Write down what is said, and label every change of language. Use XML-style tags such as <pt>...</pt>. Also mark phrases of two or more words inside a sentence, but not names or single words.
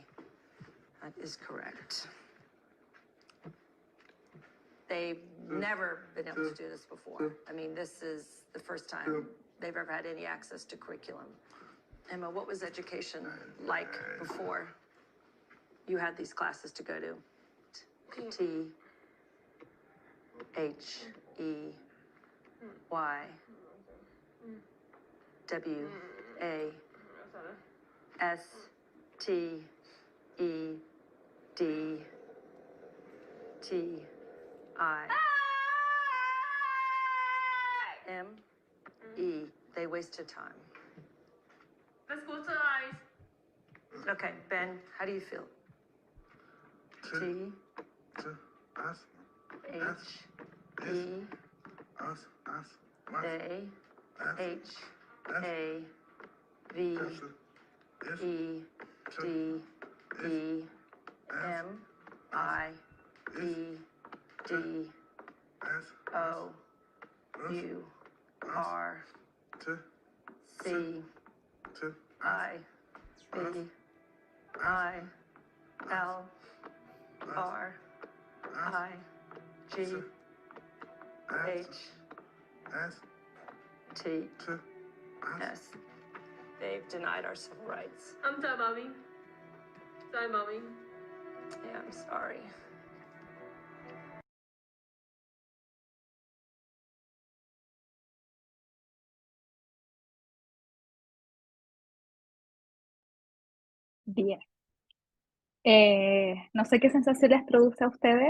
<en>That is correct. They've never been able to do this before. I mean, this is the first time they've ever had any access to curriculum. Emma, what was education like before you had these classes to go to? T, H, E, Y, W, A, S, T, E, D, T, I, M, E. They wasted time. Let's go to the eyes. Okay, Ben, how do you feel? T, H, E, A, H, A, V, E, D, E, M, I, E, D, O, U, R, C, I, B, I, L, R, I, G, H, T, S. They've denied our civil rights. I'm sorry, mommy. Sorry, mommy. Yeah, I'm sorry.</en> <es>Bien. No sé qué sensación les produce a ustedes.</es>